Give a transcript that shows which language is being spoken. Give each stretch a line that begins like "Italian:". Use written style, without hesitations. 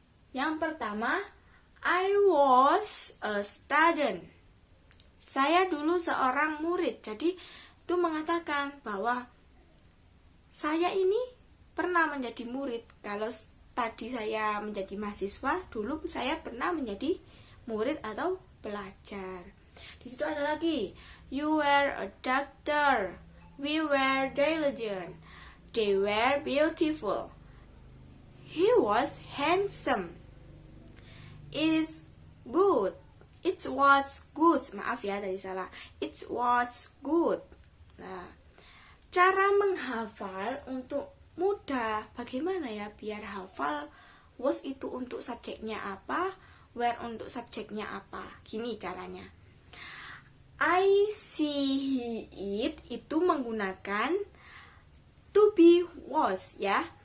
English: Yang pertama, I was a student.
Indonesian: Saya dulu seorang murid. Jadi itu mengatakan bahwa saya ini pernah menjadi murid. Kalau tadi saya menjadi mahasiswa, dulu saya pernah menjadi murid atau belajar. Di situ ada lagi,
English: you were a doctor, we were diligent, they were beautiful, he was handsome, it is good, it was good.
Indonesian: Maaf ya tadi salah,
English: it was good.
Indonesian: Nah, cara menghafal untuk mudah, bagaimana ya biar hafal was itu untuk subjeknya apa, where untuk subjeknya apa. Gini caranya. I see it itu menggunakan to be was ya.